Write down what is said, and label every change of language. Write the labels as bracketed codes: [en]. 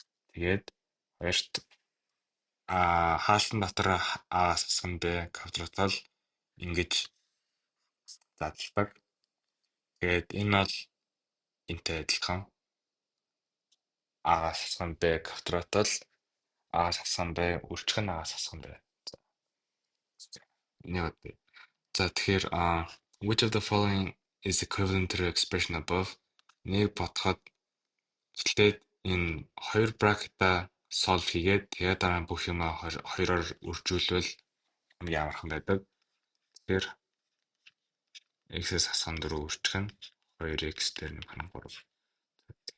[mn] Тэгээд хоёрт хаалтан дотор а-гаас хасах нь b квадрат бол ингэж задлагдаг. Тэгээд энэ бол энтэй адилхан. А-гаас хасах нь b квадрат бол а-гаас хасах нь b үржих нь а-гаас хасах нь b. За тэгэхээр [en] which of the following is equivalent to the expression above? [mn] Нэг бодоход тэгэхээр энэ хоёр бракета solve хийгээд тэгээд дараа нь бүх юмаа хоёроор үржүүлвэл хамгийн амархан байдаг. Тэгэхээр x-с хасах нь 4 үржих нь 2x дээр нэмэх нь 3.